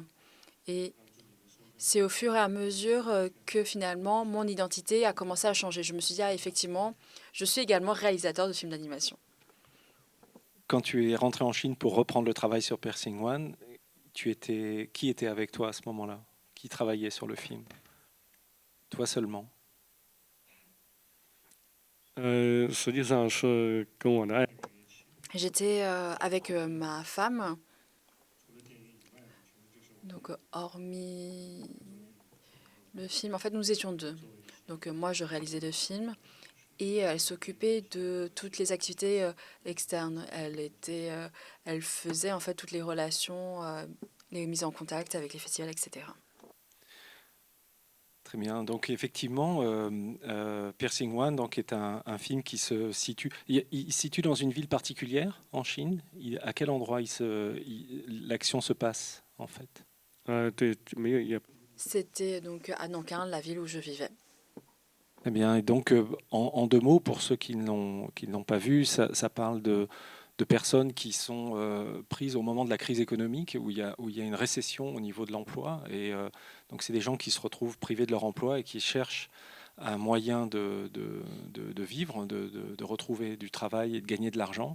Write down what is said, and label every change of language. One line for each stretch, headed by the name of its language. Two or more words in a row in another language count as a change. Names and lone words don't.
French: Et c'est au fur et à mesure que finalement, mon identité a commencé à changer. Je me suis dit, ah, effectivement, je suis également réalisateur de films d'animation. Quand tu es rentré en Chine pour reprendre le travail sur Piercing One, qui était avec toi à ce moment-là? Qui travaillait sur le film? Toi seulement?
Chinese: 实际上是跟我的爱
French: J'étais avec ma femme. Donc, hormis le film, en fait, nous étions deux. Donc, moi, je réalisais le film et elle s'occupait de toutes les activités externes. Elle faisait en fait toutes les relations, les mises en contact avec les festivals, etc. Très bien. Donc effectivement, Piercing One donc, est un film qui se situe. Il se situe dans une ville particulière en Chine. À quel endroit l'action se passe en fait?
Chinese: 对，没有也
French: C'était donc à Nankin, la ville où je vivais. Eh bien, et donc en 2 mots, pour ceux qui ne l'ont pas vu, ça parle de personnes qui sont prises au moment de la crise économique, où il y a une récession au niveau de l'emploi. Et donc, c'est des gens qui se retrouvent privés de leur emploi et qui cherchent un moyen de vivre, de retrouver du travail et de gagner de l'argent.